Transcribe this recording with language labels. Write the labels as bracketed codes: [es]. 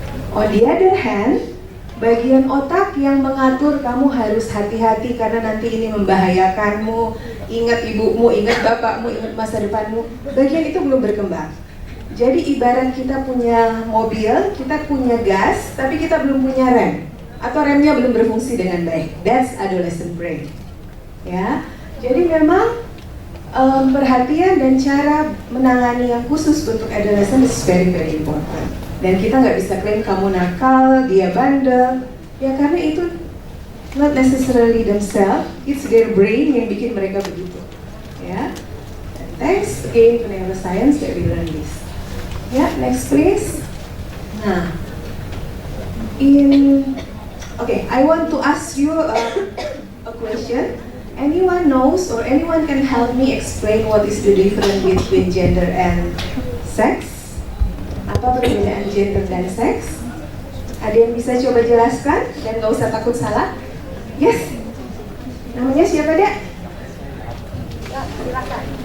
[en] On the other hand, [id] bagian otak yang mengatur kamu harus hati-hati karena nanti ini membahayakanmu, ingat ibumu, ingat bapakmu, ingat masa depanmu, bagian itu belum berkembang. Jadi ibarat kita punya mobil, kita punya gas, tapi kita belum punya rem, atau remnya belum berfungsi dengan baik. [en] That's adolescent brain. [id] Ya, jadi memang perhatian dan cara menangani yang khusus untuk adolescent [en] is very very important. [id] Dan kita nggak bisa klaim kamu nakal, dia bandel, ya karena itu [en] not necessarily themselves, it's their brain [id] yang bikin mereka begitu. [en] Ya, and thanks again to neuroscience that we learn this. Ya, next please. Nah, okay, I want to ask you a question. Anyone knows or anyone can help me explain what is the difference between gender and sex? [id] Apa perbedaan gender dan seks? Ada yang bisa coba jelaskan dan nggak usah takut salah? [en] Yes. [id] Namanya siapa, Dek? Ya, silakan.